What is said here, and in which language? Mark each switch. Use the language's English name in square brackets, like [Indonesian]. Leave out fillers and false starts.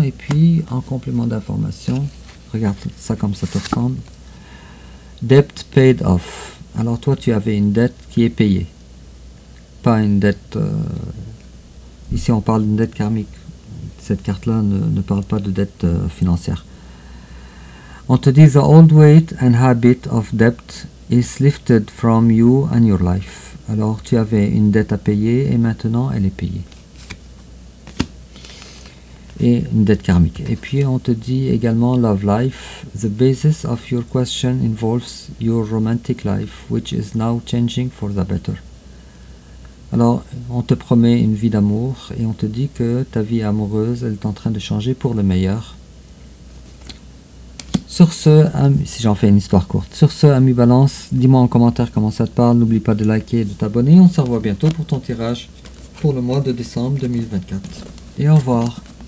[French] Et puis en complément d'information, regarde ça comme ça te ressemble. [English] Debt paid off. [French] Alors toi tu avais une dette qui est payée, pas une dette, ici on parle d'une dette karmique, cette carte là ne parle pas de dette financière. On te dit [English] the old weight and habit of debt is lifted from you and your life. [French] Alors tu avais une dette à payer et maintenant elle est payée. Et une dette karmique. Et puis on te dit également [English] love life. The basis of your question involves your romantic life, which is now changing for the better. [French] Alors on te promet une vie d'amour et on te dit que ta vie amoureuse elle est en train de changer pour le meilleur. Sur ce, si j'en fais une histoire courte, sur ce, ami Balance, dis-moi en commentaire comment ça te parle, n'oublie pas de liker et de t'abonner, on se revoit bientôt pour ton tirage pour le mois de décembre 2024. Et au revoir.